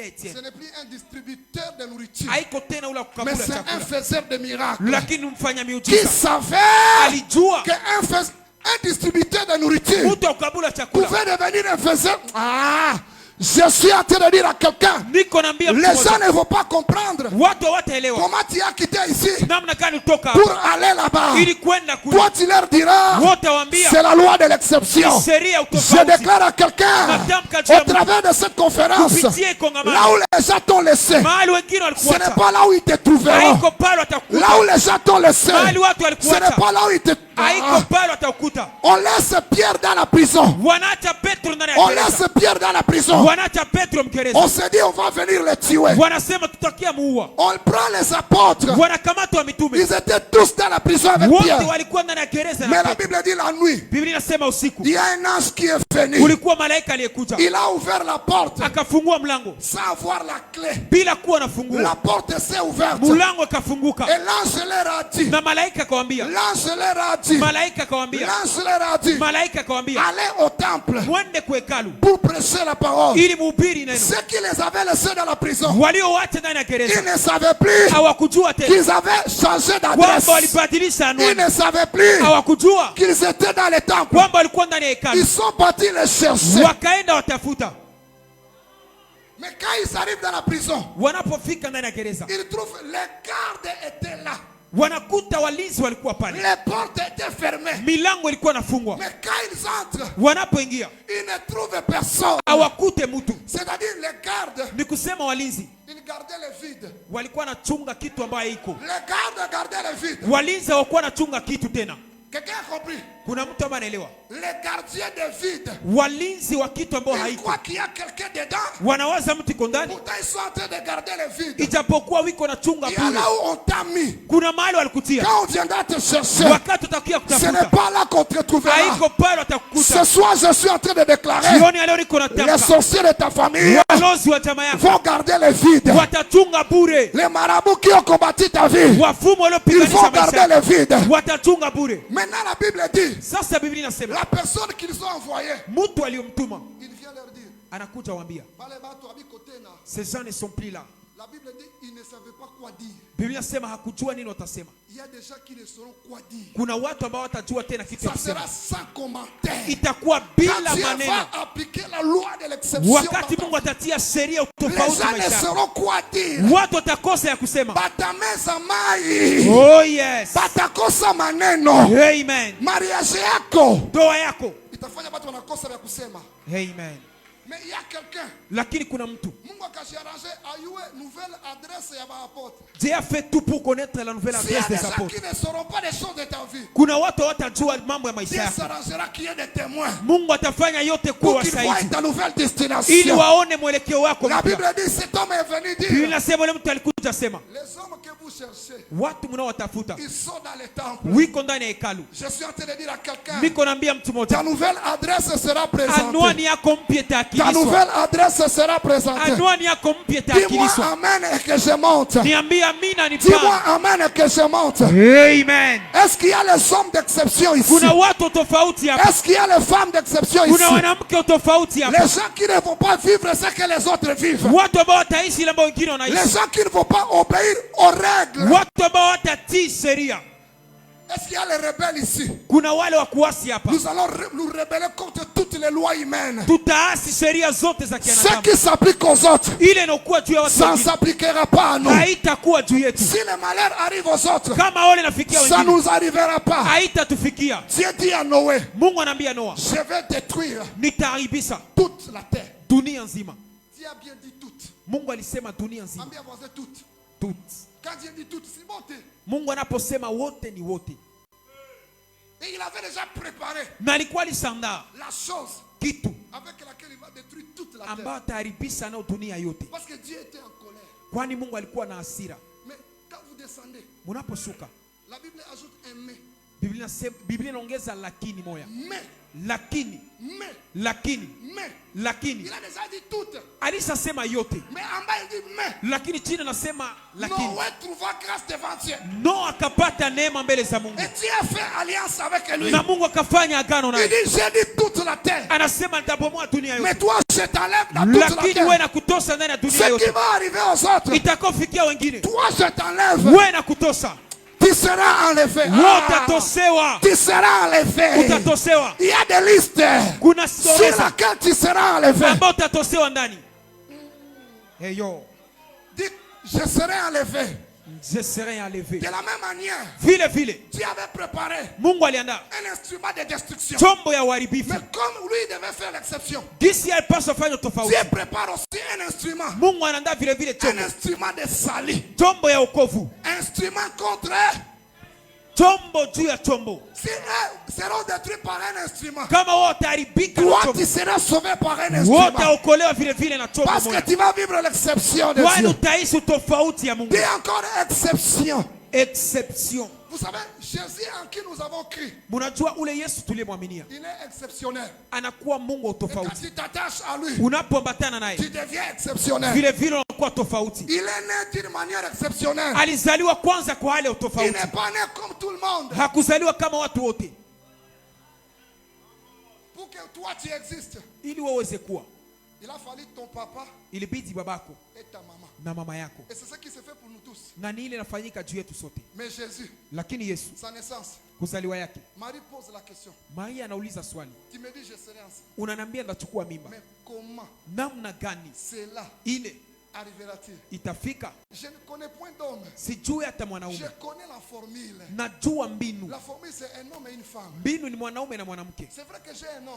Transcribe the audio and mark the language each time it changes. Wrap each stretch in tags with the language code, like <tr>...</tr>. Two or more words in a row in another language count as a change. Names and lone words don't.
<fr>ce Etienne n'est plus un distributeur de nourriture,</fr> <sw>haiko tena ule wa</sw> <fr>mais</fr> <sw>kugabula</sw> <fr>c'est un</fr> <sw>chakula,</sw> <fr>faiseur de miracles</fr> <sw>lakini mfanya</sw> <fr>qui</fr> <sw>miujiza</sw> <fr>savait</fr> <sw>alijua</sw> <fr>un distributeur de nourriture</fr> <sw>mtu wa kugabula chakula.</sw> <fr>pouvait devenir un faiseur. Ah, je suis en train de dire à quelqu'un,</fr> <sw>Niko naambia mtu</sw> <fr>les gens</fr> <sw>mmoja,</sw> <fr>ne vont pas comprendre</fr> <sw>watu hawataelewa</sw> <fr>comment tu as quitté ici</fr> <sw>namna gani utoka</sw> <fr>pour</fr> <sw>hapa</sw> <fr>aller là-bas.</fr> <sw>ili kwenda kule.</sw> <fr>Toi, tu leur diras,</fr> <sw>Wote waambia</sw> <fr>c'est la loi de l'exception.</fr> <sw>sheria ya</sw> <fr>Je</fr> <sw>utofauti.</sw> <fr>déclare à quelqu'un,</fr> <sw>Natamka juu ya</sw> <fr>au travers de cette conférence,</fr> <sw>kupitia kongamano,</sw> <fr>là où les gens t'ont laissé,</fr> <sw>mahali wengine</sw> <fr>ce n'est</fr> <sw>walikuacha</sw> <fr>pas là où ils te trouveront.</fr> <sw>haiko pale</sw> <fr>Là</fr> <sw>watakukuta,</sw> <fr>où les gens t'ont laissé,</fr> <sw>mahali watu</sw> <fr>ce n'est</fr> <sw>walikuacha</sw> <fr>pas là où ils te...</fr> <sw>haiko pale watakukuta.</sw> <fr>On laisse Pierre dans la prison.</fr> <sw>Wanaacha Petro ndani ya</sw> <fr>On</fr> <sw>gereza,</sw> <fr>laisse Pierre dans la prison.</fr> <sw>wanaacha Petro mgereza,</sw> <fr>On se dit, on va venir les tuer.</fr> <sw>wanasema tutakia muua.</sw> <fr>On prend les apôtres.</fr> <sw>Wanakamata wa mitume</sw> <fr>Ils étaient tous dans la prison avec</fr> <sw>wote</sw> <fr>Pierre.</fr> <sw>walikuwa ndani ya gereza</sw> <fr>Mais</fr> <sw>na</sw> <fr>la</fr> <sw>Petro.</sw> <fr>Bible dit la nuit,</fr> <sw>Biblia inasema usiku</sw> <fr>il y a un ange qui est venu.</fr> <sw>kulikuwa malaika aliyekuja</sw> <fr>Il a ouvert la porte</fr> <sw>akafungua mlango</sw> <fr>sans avoir la clé.</fr> <sw>bila kuwa na funguo,</sw> <fr>La porte s'est ouverte.</fr> <sw>mlango akafunguka</sw> <fr>Et l'ange leur a dit,</fr> <sw>na malaika akawambia,</sw> <fr>l'ange leur a dit,</fr> <sw>malaika akawambia,</sw> <fr>l'ange leur a dit,</fr> <sw>malaika akawambia</sw> <fr>allez au temple</fr> <sw>mwende kwa hekalu</sw> <fr>pour prêcher la parole.</fr> <sw>ili muhubiri neno.</sw> <fr>Ceux qui les avaient laissés dans la prison,</fr> <sw>Waliowacha ndani ya</sw> <fr>ils</fr> <sw>gereza</sw> <fr>ne savaient plus</fr> <sw>hawakujua tena</sw> <fr>qu'ils avaient changé</fr> <sw>kwamba</sw> <fr>d'adresse.</fr> <sw>walibadilisha</sw> <fr>Ils</fr> <sw>anwani,</sw> <fr>ne savaient plus</fr> <sw>hawakujua</sw> <fr>qu'ils étaient dans les temples.</fr> <sw>kwamba walikuwa ndani ya hekalu.</sw> <fr>Ils sont partis les chercher.</fr> <sw>Wakaenda watafuta,</sw> <fr>Mais quand ils arrivent dans la prison,</fr> <sw>wanapofika ndani ya gereza</sw> <fr>ils trouvent les gardes étaient là.</fr> <sw>wanakuta walinzi walikuwa pale.</sw> <fr>Les portes étaient fermées.</fr> <sw>Milango ilikuwa nafungwa.</sw> <fr>Mais quand ils entrent,</fr> <sw>wanapoingia</sw> <fr>ils ne trouvent personne.</fr> <sw>hawakute mtu.</sw> <fr>C'est-à-dire les gardes,</fr> <sw>Ni kusema walinzi</sw> <fr>ils gardaient le vide.</fr> <sw>walikuwa nachunga kitu ambayo haiko.</sw> <fr>Les gardes gardaient le vide.</fr> <sw>Walinzi hawakuwa nachunga kitu tena.</sw> <fr>Quelqu'un a compris?</fr> <sw>Kuna mtu ambaye anaelewa?</sw> <fr>Les gardiens de vide,</fr> <sw>Walinzi wa kitu ambayo</sw> <fr>ils</fr> <sw>haiko.</sw> <fr>croient qu'il y a quelqu'un dedans.</fr> <sw>Wanawaza mtu iko ndani.</sw> <fr>Pourtant ils sont en train de garder le vide.</fr> <sw>Ijapokuwa wiko nachunga</sw> <fr>Il y a</fr> <sw>bure.</sw> <fr>là où on t'a mis.</fr> <sw>Kuna mahali walikutia.</sw> <fr>Quand on viendra te chercher,</fr> <sw>Wakati utakia</sw> <fr>ce n'est</fr> <sw>kutafuta.</sw> <fr>pas là qu'on te trouvera.</fr> <sw>Haiko pale</sw> <fr>Ce</fr> <sw>watakukuta.</sw> <fr>soir, je suis en train de déclarer,</fr> <sw>Jioni leo niko</sw> <fr>les</fr> <sw>natamka.</sw> <fr>sorciers de ta famille</fr> <sw>Walozi wa jamaa yako</sw> <fr>vont garder le vide.</fr> <sw>watachunga bure.</sw> <fr>Les marabouts qui ont combattu ta vie,</fr> <sw>Wafumu</sw> <fr>ils</fr> <sw>waliopiganisha</sw> <fr>vont garder</fr> <sw>maisha</sw> <fr>le vide.</fr> <sw>watachunga bure.</sw> <fr>Maintenant, la Bible dit,</fr> <sw>Sasa Biblia inasema</sw> <fr>la personne qu'ils ont envoyée,</fr> <sw>mtu aliyomtuma</sw> <fr>il vient leur dire,</fr> <sw>anakuja waambia,</sw> <fr>ces gens ne sont plus là. la Bible dit, ils ne savaient pas quoi dire.</fr> <sw>Biblia inasema hakujua nini watasema.</sw> <fr>Il y a des gens qui ne sauront quoi dire.</fr> <sw>Kuna watu ambao watajua tena kitu ya</sw> <fr>Ça</fr> <sw>kusema.</sw> <fr>sera sans commentaire.</fr> <sw>Itakuwa</sw> <fr>Quand</fr> <sw>bila</sw> <fr>Dieu</fr> <sw>maneno.</sw> <fr>va appliquer la loi de l'exception,</fr> <sw>Wakati Mungu atatia sheria</sw> <fr>les</fr> <sw>tofauti</sw> <fr>gens ne</fr> <sw>maisha.</sw> <fr>sauront quoi dire.</fr> <sw>Watu watakosa ya kusema. Batameza mai.</sw> <en>Oh yes.</en> <sw>Batakosa maneno. Amen. Mariage yako Ndoa yako. itafanya watu wanakosa vya kusema. Amen.</sw> <fr>Mais il y a quelqu'un.</fr> <sw>Lakini kuna mtu. Mungu akajiarrange ayue</sw> <fr>nouvelle adresse</fr> <sw>ya maapôtre.</sw> <fr>Dieu a fait tout pour connaître la nouvelle adresse des apôtres. Qui ne sauront pas des choses de ta vie.</fr> <sw>Kuna watu watajua mambo ya maisha</sw> <fr>Dieu</fr> <sw>yako.</sw> <fr>s'arrangera qu'il y ait des témoins.</fr> <sw>Mungu atafanya yote kwa</sw> <fr>Pour qu'ils voient</fr> <sw>wasaidizi.</sw> <fr>ta nouvelle destination.</fr> <sw>Ili waone mwelekeo wako</sw> <fr>La</fr> <sw>mpya.</sw> <fr>Bible dit cet homme est venu</fr> <sw>Biblia</sw> <fr>dire.</fr> <sw>inasema yule mtu alikuja sema,</sw> <fr>Les hommes que vous cherchez,</fr> <sw>watu mnaowatafuta</sw> <fr>ils sont dans les temples.</fr> <sw>wiko ndani ya hekalu.</sw> <fr>Je suis en train de dire à quelqu'un,</fr> <sw>Niko naambia mtu</sw> <fr>ta</fr> <sw>mmoja,</sw> <fr>nouvelle adresse sera présentée.</fr> <sw>anwani yako mpya</sw> <fr>Ta</fr> <sw>itaakilishwa.</sw> <fr>nouvelle adresse sera présentée.</fr> <sw>Anwani yako mpya</sw> <fr>Dis-moi</fr> <sw>itaakilishwa.</sw> <fr>amen et que je monte.</fr> <sw>Niambie amina</sw> <fr>Dis-moi</fr> <sw>nipande.</sw> <fr>amen et que je monte. Amen. Est-ce qu'il y a les hommes d'exception ici?</fr> <sw>Kuna watu tofauti hapa.</sw> <fr>Est-ce qu'il y a les femmes d'exception ici?</fr> <sw>Kuna wanamke tofauti hapa.</sw> <fr>Les gens qui ne vont pas vivre ce que les autres vivent.</fr> <sw>Watu ambao wataishi ile ambayo wengine</sw> <fr>Les</fr> <sw>wanaishi.</sw> <fr>gens qui ne vont pas obéir aux règles.</fr> <sw>Watu ambao watatii sheria.</sw> <fr>Est-ce qu'il y a les rebelles ici?</fr> <sw>Kuna wale wa kuasi hapa.</sw> <fr>Nous allons nous rebeller contre toutes les lois humaines.</fr> <sw>Tutaasi sheria zote za</sw> <fr>Ce</fr> <sw>kianadamu.</sw> <fr>qui s'applique aux autres,</fr> <sw>Ile inakuwa juu ya watu</sw> <fr>ça ne</fr> <sw>wengine.</sw> <fr>s'appliquera pas à nous.</fr> <sw>Haitakuwa juu yetu.</sw> <fr>Si le malheur arrive aux autres,</fr> <sw>Kama wale nafikia</sw> <fr>ça ne</fr> <sw>wengine.</sw> <fr>nous arrivera pas.</fr> <sw>Haitatufikia.</sw> <fr>Dieu dit à Noé,</fr> <sw>Mungu anaambia Noa,</sw> <fr>je vais détruire</fr> <sw>nitaharibisha</sw> <fr>toute la terre.</fr> <sw>dunia nzima.</sw> <fr>Dieu a bien dit toute.</fr> <sw>Mungu alisema dunia nzima. Ambia</sw> <fr>voisin toute. Toutes. Quand Dieu dit toute, c'est bon.</fr> <sw>Mungu anaposema wote ni wote.</sw> <fr>Et il avait déjà préparé</fr> <sw>Na alikuwa alishandaa</sw> <fr>la chose</fr> <sw>kitu</sw> <fr>avec laquelle il va détruire toute la terre.</fr> <sw>ambayo ataharibisha nayo dunia yote.</sw> <fr>Parce que Dieu était en colère.</fr> <sw>Kwani Mungu alikuwa na hasira.</sw> <fr>Mais quand vous descendez,</fr> <sw>Munaposhuka,</sw> <fr>la Bible ajoute un mais.</fr> <sw>Biblia inaongeza lakini moya.</sw> <fr>Mais,</fr> <sw>Lakini,</sw> <fr>mais,</fr> <sw>lakini,</sw> <fr>mais.</fr> <sw>lakini.</sw> <fr>Il a déjà dit toute.</fr> <sw>Alishasema yote.</sw> <fr>Mais en bas il dit mais.</fr> <sw>Lakini chini anasema lakini.</sw> <fr>Noé trouva grâce devant Dieu.</fr> <sw>Noa akapata neema mbele za Mungu.</sw> <fr>Et Dieu a fait alliance avec lui.</fr> <sw>Na Mungu akafanya agano</sw> <fr>Il</fr> <sw>naye.</sw> <fr>dit j'ai dit toute la terre.</fr> <sw>Anasema nitabomoa dunia yote.</sw> <fr>Mais toi je t'enlève dans toute la</fr> <sw>Lakini wewe</sw> <fr>terre.</fr> <sw>nakutosha ndani ya dunia</sw> <fr>Ce qui</fr> <sw>yote.</sw> <fr>va arriver aux autres,</fr> <sw>Itakofikia wengine.</sw> <fr>toi je t'enlève.</fr> <sw>Wewe nakutosha.</sw> <fr>Tu seras enlevé.</fr> <sw>Utatosewa.</sw> <fr>Tu seras enlevé.</fr> <sw>Utatosewa.</sw> <fr>Il y a des listes</fr> <sw>Kuna</sw> <fr>sur</fr> <sw>soresa</sw> <fr>laquelle tu seras enlevé.</fr> <sw>ambao utatosewa ndani.</sw> <en>Hey yo.</en> <fr>Dis, je serai enlevé. Je serai enlevé. De la même manière,</fr> <sw>Vile vile</sw> <fr>tu avais préparé</fr> <sw>Mungu aliandaa</sw> <fr>un instrument de destruction.</fr> <sw>chombo ya uharibifu.</sw> <fr>Mais comme lui devait faire l'exception,</fr> <sw>Gisi alipaswa fanya tofauti.</sw> <fr>Dieu prépare aussi un instrument.</fr> <sw>Mungu anaandaa vile vile</sw> <fr>Un</fr> <sw>chombo.</sw> <fr>instrument de salut.</fr> <sw>Chombo ya wokovu.</sw> <fr>Instrument contre.</fr> <sw>Chombo juu ya chombo.</sw> <fr>Si eux seront détruits par un instrument,</fr> <sw>Kama wao wataharibika na</sw> <fr>toi</fr> <sw>chombo,</sw> <fr>tu seras sauvé par un</fr> <sw>wote</sw> <fr>instrument.</fr> <sw>waokolewa vile vile na chombo</sw> <fr>Parce que</fr> <sw>moja.</sw> <fr>tu vas vivre l'exception de</fr> <sw>Kwani</sw> <fr>Dieu.</fr> <sw>utaishi tofauti ya Mungu.</sw> <fr>Dis encore exception. Exception. Vous savez, Jésus en qui nous avons cru,</fr> <sw>Munajua ule Yesu tuliyemwaminia</sw> <fr>il est exceptionnel.</fr> <sw>anakuwa Mungu wa</sw> <fr>Et quand</fr> <sw>tofauti.</sw> <fr>tu t'attaches à lui,</fr> <sw>Unapoambatana naye</sw> <fr>tu deviens exceptionnel.</fr> <sw>vile vile unakuwa tofauti.</sw> <fr>Il est né d'une manière exceptionnelle.</fr> <sw>Alizaliwa kwanza kwa hali ya</sw> <fr>Il</fr> <sw>utofauti.</sw> <fr>n'est pas né comme tout le monde.</fr> <sw>Hakuzaliwa kama watu wote.</sw> <fr>Pour que toi tu existes,</fr> <sw>Ili waweze kuwa,</sw> <fr>il a fallu ton papa</fr> <sw>ilibidi babako</sw> <fr>et ta maman.</fr> <sw>na mama yako,</sw> <fr>Et c'est ce qui se fait pour nous tous.</fr> <sw>na ni ile inafanyika juu yetu sote.</sw> <fr>Mais Jésus,</fr> <sw>Lakini Yesu,</sw> <fr>sa naissance,</fr> <sw>kuzaliwa yake,</sw> <fr>Marie pose la question.</fr> <sw>Maria anauliza swali,</sw> <fr>Tu me dis je serai enceinte.</fr> <sw>unaniambia ndachukua mimba,</sw> <fr>Mais comment</fr> <sw>namna gani</sw> <fr>cela</fr> <sw>ile</sw> <fr>Arrivera-t-il?</fr> <sw>Itafika?</sw> <fr>Je ne connais point d'homme.</fr> <sw>Sijui hata mwanaume.</sw> <fr>Je connais la formule.</fr> <sw>Najua mbinu.</sw> <fr>La formule c'est un homme et une femme.</fr> <sw>Mbinu ni mwanaume na mwanamke.</sw> <fr>C'est vrai que j'ai un homme.</fr>